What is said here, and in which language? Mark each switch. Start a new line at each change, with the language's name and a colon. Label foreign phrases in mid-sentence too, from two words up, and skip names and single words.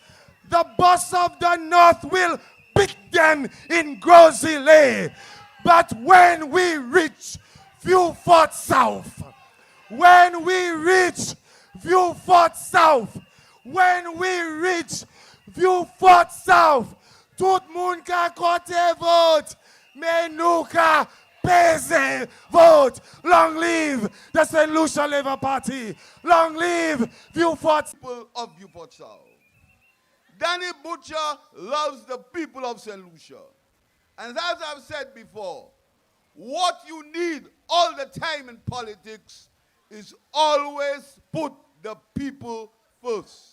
English: The boss of the north will beat them in Grosile. But when we reach Vieux Fort South, when we reach Vieux Fort South, when we reach Vieux Fort South,
Saint Lucian Creole French: tout moun ka kote vote, mais nou ka pese vote.
English: Long live the Saint Lucia Labour Party. Long live Vieux Fort. People of Vieux Fort South. Danny Butcher loves the people of Saint Lucia. And as I've said before, what you need all the time in politics is always put the people first.